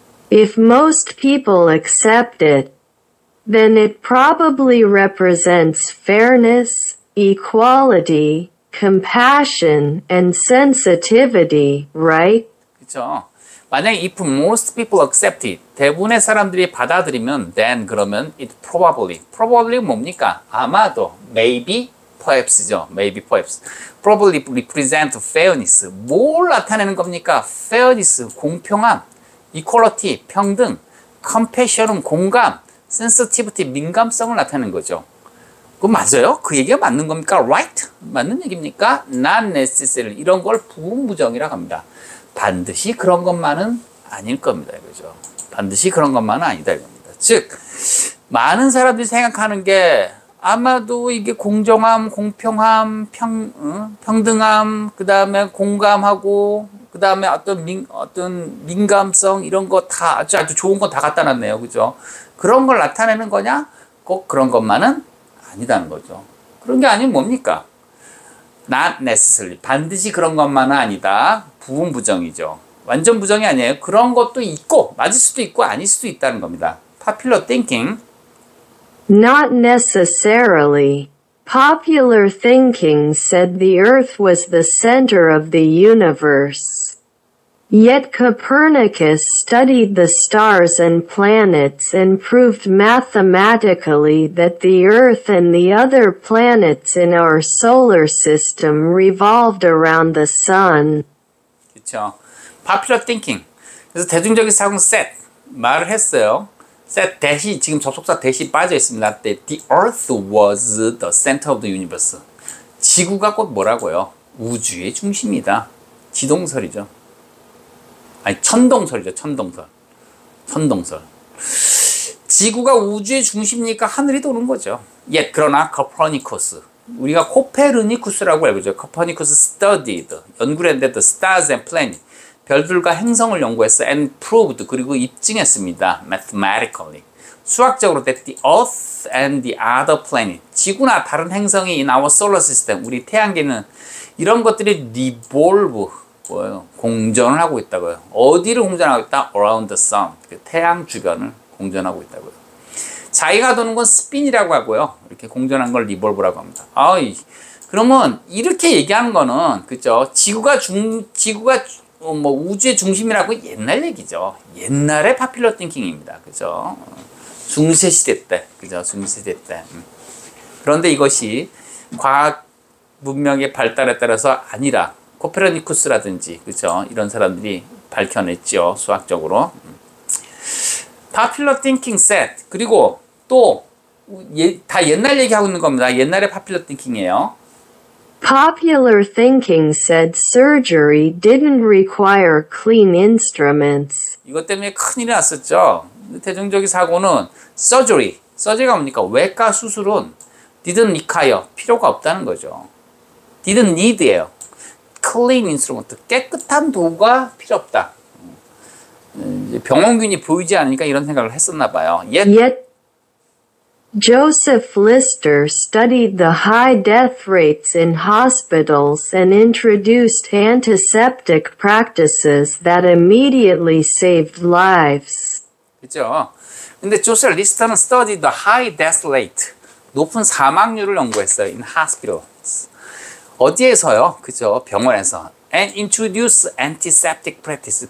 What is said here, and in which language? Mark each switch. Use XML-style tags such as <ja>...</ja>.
<en>If most people accept it, then it probably represents fairness, equality, compassion, and sensitivity, right?</en> <ko>그쵸? 만약에</ko> <en>if most people accept it,</en> <ko>대부분의 사람들이 받아들이면 then 그러면</ko> <en>it probably</en> <ko>뭡니까? 아마도,</ko> <en>maybe, perhaps죠. maybe, perhaps. probably represent fairness.</en> <ko>뭘 나타내는 겁니까? fairness, 공평함, equality, 평등, compassion은 공감, sensitivity, 민감성을 나타내는 거죠. 그거 맞아요? 그 얘기가 맞는 겁니까? right? 맞는 얘기입니까?</ko> <en>not necessarily.</en> <ko>이런 걸 부분부정이라고 합니다. 반드시 그런 것만은 아닐 겁니다. 이거죠. 반드시 그런 것만은 아니다 이겁니다. 즉, 많은 사람들이 생각하는 게 아마도 이게 공정함, 공평함, 평등함, 그 다음에 공감하고, 그 다음에 어떤 민감성, 이런 거 다 아주 좋은 거 다 갖다 놨네요. 그죠? 그런 걸 나타내는 거냐? 꼭 그런 것만은 아니다는 거죠. 그런 게 아니면 뭡니까?</ko> <en>not necessarily.</en> <ko>반드시 그런 것만은 아니다. 부분 부정이죠. 완전 부정이 아니에요. 그런 것도 있고, 맞을 수도 있고, 아닐 수도 있다는 겁니다.</ko> <en>popular thinking. Not necessarily. Popular thinking said the Earth was the center of the universe. Yet Copernicus studied the stars and planets and proved mathematically that the Earth and the other planets in our solar system revolved around the sun.</en> <ko>그렇죠. popular thinking. 그래서 대중적인 사고는 said, 말을 했어요. said 대시, 지금 접속사 대시 빠져 있습니다.</ko> <en>The Earth was the center of the universe.</en> <ko>지구가 곧 뭐라고요? 우주의 중심이다. 지동설이죠. 아니, 천동설이죠. 천동설. 지구가 우주의 중심이니까 하늘이 도는 거죠. 그러나 코퍼니쿠스, 우리가 코페르니쿠스라고 알고 있죠. 코퍼니쿠스 studied, 연구를 했는데</ko> <en>the stars and planets,</en> <ko>별들과 행성을 연구했어.</ko> <en>and proved,</en> <ko>그리고 입증했습니다. mathematically. 수학적으로</ko> <en>that the Earth and the other planet,</en> <ko>지구나 다른 행성이</ko> <en>in our solar system,</en> <ko>우리 태양계는 이런 것들이</ko> <en>revolve,</en> <ko>뭐예요? 공전을 하고 있다고요. 어디를 공전하고 있다?</ko> <en>Around the sun,</en> <ko>태양 주변을 공전하고 있다고요. 자기가 도는 건 스핀이라고 하고요. 이렇게 공전한 걸 리볼브라고 합니다. 그러면 이렇게 얘기하는 거는 그죠? 지구가 뭐 우주의 중심이라고 옛날 얘기죠. 옛날의 파퓰러 띵킹입니다. 그죠? 중세 시대 때, 그죠? 중세 시대 때. 그런데 이것이 과학 문명의 발달에 따라서 아니라 코페르니쿠스라든지 그죠? 이런 사람들이 밝혀냈죠. 수학적으로.</ko> <en>Popular thinking said.</en> <ko>그리고 또 다 옛날 얘기하고 있는 겁니다. 옛날의 popular thinking이에요.</ko> <en>Popular thinking said surgery didn't require clean instruments.</en> <ko>이것 때문에 큰일이 났었죠. 대중적인 사고는 surgery가 뭡니까? 외과 수술은</ko> <en>didn't require,</en> <ko>필요가 없다는 거죠.</ko> <en>didn't need예요. clean instrument,</en> <ko>깨끗한 도구가 필요 없다. 병원균이 보이지 않으니까 이런 생각을 했었나 봐요.</ko> <en>Yet Joseph Lister studied the high death rates in hospitals and introduced antiseptic practices that immediately saved lives.</en> <ko>그죠? 근데 조셉 리스터는</ko> <en>studied the high death rate,</en> <ko>높은 사망률을 연구했어요.</ko> <en>in hospitals.</en> <ko>어디에서요? 그죠? 병원에서.</ko> <en>and introduce antiseptic practice.</en>